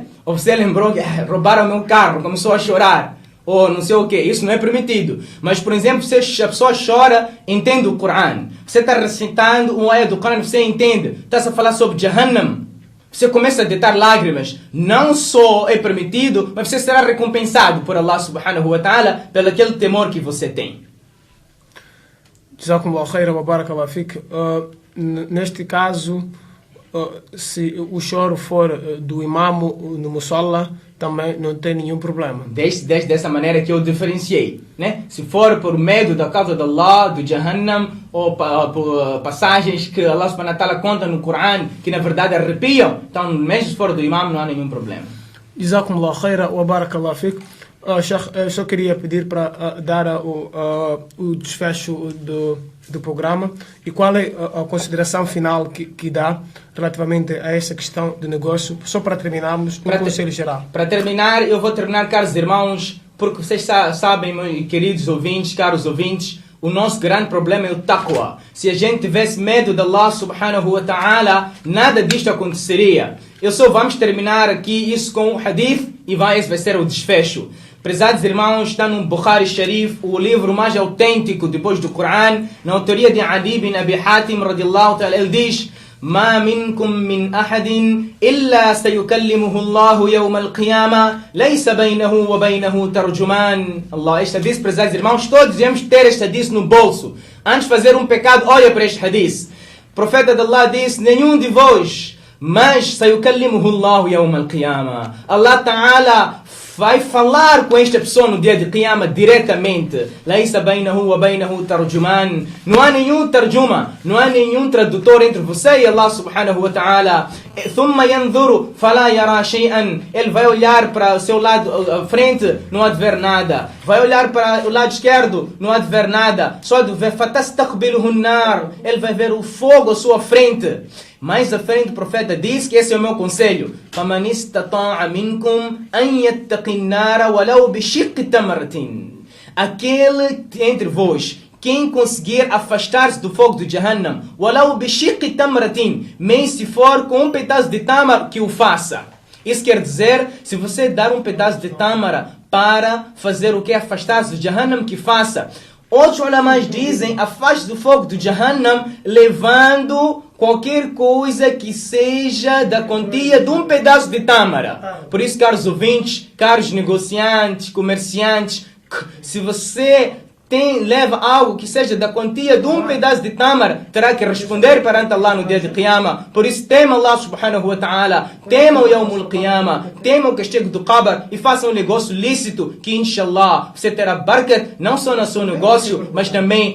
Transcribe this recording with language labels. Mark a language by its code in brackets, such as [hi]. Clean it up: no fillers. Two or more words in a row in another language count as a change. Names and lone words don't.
[pt] Ou você lembrou que roubaram o meu carro, começou a chorar, ou não sei o que, isso não é permitido. Mas, por exemplo, se a pessoa chora, entende o Corão. Você está recitando um ayah do Corão, você entende. Está-se a falar sobre Jahannam. Você começa a deitar lágrimas. Não só é permitido, mas você será recompensado por Allah [ar] سبحانه وتعالى [pt] pelo aquele temor que você tem. [ar] جزاكم الله خيرا وبارك الله فيك. [pt] Neste caso, se o choro for do imamo no mussalla, também não tem nenhum problema. Desde dessa maneira que eu diferenciei, né? Se for por medo da causa de Allah, do Jahannam, ou por passagens que Allah [ar] سبحانه وتعالى [pt] conta no Coran, que na verdade arrepiam, então mesmo se for do imam não há nenhum problema. [ar] جزاكم الله خيرا وبارك الله فيك. [pt] Sheikh, eu só queria pedir para dar o desfecho do programa e qual é a consideração final que dá relativamente a essa questão de negócio, só para terminarmos um conselho geral. Para terminar, eu vou terminar, caros irmãos, porque vocês sabem, meus queridos ouvintes, caros ouvintes, o nosso grande problema é o taqwa. Se a gente tivesse medo de Allah [ar] سبحانه وتعالى, [pt] nada disto aconteceria. Eu só vamos terminar aqui isso com o hadith e esse vai ser o desfecho. Prezados irmãos, está no Bukhari Sharif, o livro mais autêntico depois do Coran, na autoria de Adi bin Abi Hatim, [ar] رضي الله تعالى, [pt] ele diz: [ar] ما منكم من أحد إلا سيكلمه الله يوم القيامة ليس بينه وبينه ترجمان. [pt] Allah, este hadith, prezados irmãos, todos devemos ter este hadith no bolso. Antes de fazer um pecado, olha para este hadith. O profeta de Allah disse: nenhum de vós, mas [ar] سيكلمه الله يوم القيامة. الله تعالى [pt] vai falar com esta pessoa no dia de Qiyamah diretamente. [ar] ليس بينه وبينه ترجمان. [pt] Não há nenhum tarjuma, não há nenhum tradutor entre você e Allah [ar] سبحانه وتعالى. ثم ينظر فلا يرى شيئا. [pt] Ele vai olhar para o seu lado frente, não há de ver nada. Vai olhar para o lado esquerdo, não há de ver nada. Só de ver [ar] فتستقبله النار. [pt] Ele vai ver o fogo à sua frente. Mais à frente o profeta diz que esse é o meu conselho. [ar] فَمَنِ اسْتَطَاعَ مِنْكُمْ أَنْ يَتَّقِ النَّارَ وَلَوْ بِشِقِّ تَمْرَةٍ. [pt] Aquele entre vós, quem conseguir afastar-se do fogo do Jahannam, [ar] وَلَوْ بِشِقِّ تَمْرَةٍ, [pt] mas se for com um pedaço de tâmara, que o faça. Isso quer dizer, se você dar um pedaço de tâmara para fazer o que? Afastar-se do Jahannam, que faça. Outros ulamás dizem, afaste do fogo do Jahannam, levando qualquer coisa que seja da quantia de um pedaço de tâmara. Por isso, caros ouvintes, caros negociantes, comerciantes, se você leva algo que seja da quantia de um pedaço de tâmara, terá que responder perante Allah no dia de Qiyamah. Por isso, tema Allah [ar] سبحانه وتعالى, [pt] tema o [ar] يوم القيامة, [pt] tema o castigo do Qabr e faça um negócio lícito que, inshallah, você terá barakat não só no seu negócio, mas também